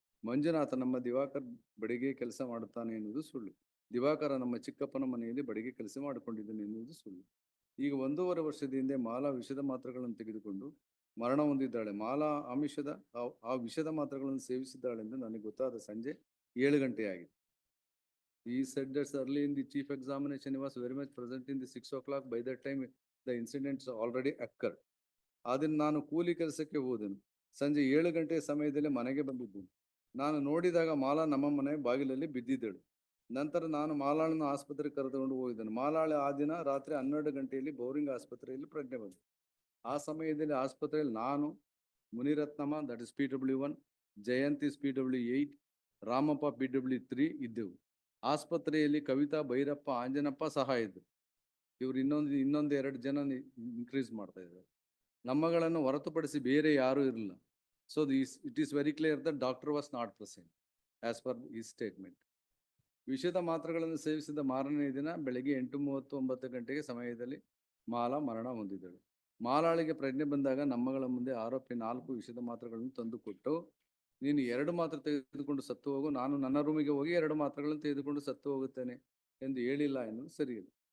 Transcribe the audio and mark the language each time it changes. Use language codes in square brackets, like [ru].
[kn] ಮಂಜುನಾಥ ನಮ್ಮ ದಿವಾಕರ್ ಬಡಿಗೆ ಕೆಲಸ ಮಾಡುತ್ತಾನೆ ಎನ್ನುವುದು ಸುಳ್ಳು. ದಿವಾಕರ ನಮ್ಮ ಚಿಕ್ಕಪ್ಪನ ಮನೆಯಲ್ಲಿ ಬಡಿಗೆ ಕೆಲಸ ಮಾಡಿಕೊಂಡಿದ್ದಾನೆ ಎನ್ನುವುದು ಸುಳ್ಳು. ಈಗ 1.5 ವರ್ಷದ ಹಿಂದೆ ಮಾಲಾ ವಿಷದ ಮಾತ್ರೆಗಳನ್ನು ತೆಗೆದುಕೊಂಡು ಮರಣ ಹೊಂದಿದ್ದಾಳೆ. ಮಾಲಾ ಆ ವಿಷದ ಮಾತ್ರೆಗಳನ್ನು ಸೇವಿಸಿದ್ದಾಳೆಂದು ನನಗೆ ಗೊತ್ತಾದ ಸಂಜೆ 7 ಗಂಟೆಯಾಗಿದೆ. [en] He said that early in the chief examination he was very much present in the 6 o'clock. By that time the incidents already occurred. [kn] ಅದನ್ನು ನಾನು ಕೂಲಿ ಕೆಲಸಕ್ಕೆ ಹೋದೆನು. ಸಂಜೆ 7 ಗಂಟೆಯ ಸಮಯದಲ್ಲಿ ಮನೆಗೆ ಬಂದಿದ್ದೇನೆ. ನಾನು ನೋಡಿದಾಗ ಮಾಲಾ ನಮ್ಮ ಮನೆ ಬಾಗಿಲಲ್ಲಿ ಬಿದ್ದಿದ್ದಳು. ನಂತರ ನಾನು ಮಾಲಾಳನ್ನು ಆಸ್ಪತ್ರೆಗೆ ಕರೆದುಕೊಂಡು ಹೋಗಿದ್ದೇನೆ. ಮಾಲಾಳ ಆ ದಿನ ರಾತ್ರಿ 12 ಗಂಟೆಯಲ್ಲಿ ಬೋರಿಂಗ್ ಆಸ್ಪತ್ರೆಯಲ್ಲಿ ಪ್ರಜ್ಞೆ ಬಂತು. ಆ ಸಮಯದಲ್ಲಿ ಆಸ್ಪತ್ರೆಯಲ್ಲಿ ನಾನು, Muniratnamma [en] that is [kn] PW1, Jayant is PW8, Ramappa PW3 ಇದ್ದೆವು. ಆಸ್ಪತ್ರೆಯಲ್ಲಿ ಕವಿತಾ, ಭೈರಪ್ಪ, ಆಂಜನಪ್ಪ ಸಹ ಇದ್ದರು. ಇವರು ಇನ್ನೊಂದು 2 ಜನ ಇನ್ಕ್ರೀಸ್ ಮಾಡ್ತಾ ಇದ್ದಾರೆ. ನಮ್ಮಗಳನ್ನು ಹೊರತುಪಡಿಸಿ ಬೇರೆ ಯಾರೂ ಇರಲಿಲ್ಲ. [en] So it is very clear that doctor was not present as per his statement. [kn] ವಿಷದ ಮಾತ್ರೆಗಳನ್ನು ಸೇವಿಸಿದ ಮಾರನೇ ದಿನ ಬೆಳಗ್ಗೆ 8:39 ಗಂಟೆಗೆ ಸಮಯದಲ್ಲಿ ಮಾಲಾ ಮರಣ ಹೊಂದಿದಳು. ಮಾಲಾಳಿಗೆ ಪ್ರಜ್ಞೆ ಬಂದಾಗ ನಮ್ಮಗಳ ಮುಂದೆ ಆರೋಪಿ 4 ವಿಷದ ಮಾತ್ರೆಗಳನ್ನು ತಂದುಕೊಟ್ಟು, ನೀನು 2 ಮಾತ್ರೆ ತೆಗೆದುಕೊಂಡು ಸತ್ತು ಹೋಗು, ನಾನು ನನ್ನ ರೂಮಿಗೆ ಹೋಗಿ 2 ಮಾತ್ರೆಗಳನ್ನು ತೆಗೆದುಕೊಂಡು ಸತ್ತು ಹೋಗುತ್ತೇನೆ ಎಂದು ಹೇಳಿಲ್ಲ ಎನ್ನುವುದು ಸರಿಯಿಲ್ಲ.